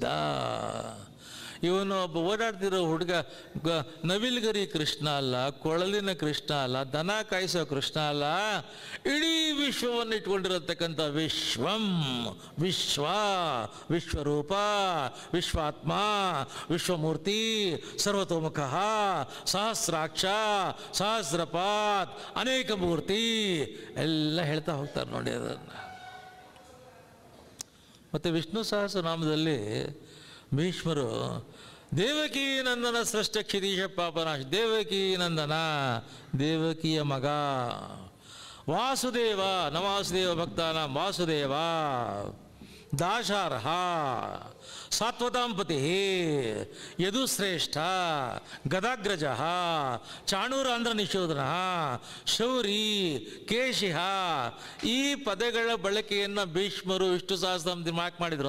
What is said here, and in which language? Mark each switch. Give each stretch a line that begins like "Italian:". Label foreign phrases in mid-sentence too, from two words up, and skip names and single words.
Kannada: ಇವನು ಒಬ್ಬ ಓಡಾಡ್ತಿರೋ ಹುಡುಗ ನವಿಲ್ಗರಿ ಕೃಷ್ಣ ಅಲ್ಲ, ಕೊಳಲಿನ ಕೃಷ್ಣ ಅಲ್ಲ, ದನ ಕಾಯಿಸೋ ಕೃಷ್ಣ ಅಲ್ಲ, ಇಡೀ ವಿಶ್ವವನ್ನು ಇಟ್ಕೊಂಡಿರತಕ್ಕಂಥ ವಿಶ್ವಂ, ವಿಶ್ವರೂಪ, ವಿಶ್ವಾತ್ಮ, ವಿಶ್ವಮೂರ್ತಿ, ಸರ್ವತೋಮುಖ, ಸಹಸ್ರಾಕ್ಷ, ಸಹಸ್ರಪಾತ್, ಅನೇಕ ಮೂರ್ತಿ ಎಲ್ಲ ಹೇಳ್ತಾ ಹೋಗ್ತಾರೆ ನೋಡಿ ಅದನ್ನು. ಮತ್ತು ವಿಷ್ಣು ಸಹಸ್ರನಾಮದಲ್ಲಿ ಭೀಷ್ಮರು
Sanskrit: ದೇವಕೀ ನಂದನ ಸೃಷ್ಟ ಕ್ಷಿತೀಶ ಪಾಪನಾಶ, ದೇವಕೀ ನಂದನ
Kannada: ದೇವಕಿಯ ಮಗ,
Sanskrit: ವಾಸುದೇವ ನ ವಾಸುದೇವ ಭಕ್ತಾನ ವಾಸುದೇವ, ದಾಶಾರ್ಹ, ಸಾತ್ವತಾಂಪತಿ, ಯದುಶ್ರೇಷ್ಠ, ಗದಾಗ್ರಜ, ಚಾಣೂರಾಂಧ್ರ ನಿಶೋಧನ, ಶೌರಿ, ಕೇಶಿಹ
Kannada: ಈ ಪದಗಳ ಬಳಕೆಯನ್ನು ಭೀಷ್ಮರು ವಿಷ್ಣು ಸಹಸ್ರನಾಮದಲ್ಲಿ ಮಾರ್ಕ್ ಮಾಡಿದರು.